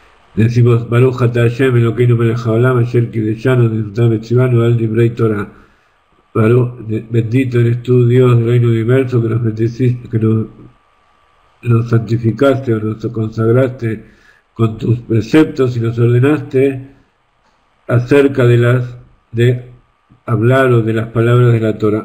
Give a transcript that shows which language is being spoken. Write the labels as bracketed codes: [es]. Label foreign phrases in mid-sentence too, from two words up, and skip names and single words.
[es] Decimos, [he] ברוך אתה ה', אלקינו מלך העולם, אשר קדשנו ונתב וצונו על דברי תורה. [es] Bendito eres tú, Dios del reino universo, que nos bendeciste, que nos santificaste o nos consagraste con tus preceptos y nos ordenaste acerca de hablar o de las palabras de la Torah.